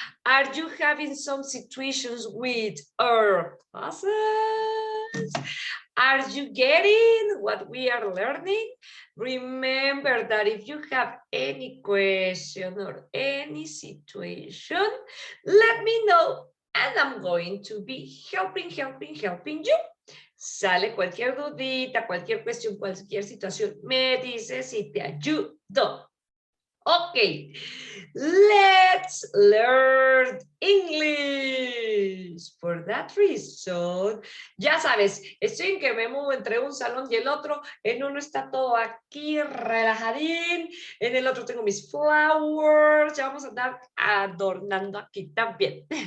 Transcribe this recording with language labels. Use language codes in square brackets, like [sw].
[en] Are you having some situations with our classes? Are you getting what we are learning? Remember that if you have any question or any situation, let me know and I'm going to be helping you. [es] Sale cualquier dudita, cualquier cuestión, cualquier situación, me dices y te ayudo. [en] Okay, let's learn English. For that reason, [es] ya sabes, estoy en que me muevo entre un salón y el otro. En uno está todo aquí relajadín, en el otro tengo mis [en] flowers. [es] Ya vamos a andar adornando aquí también.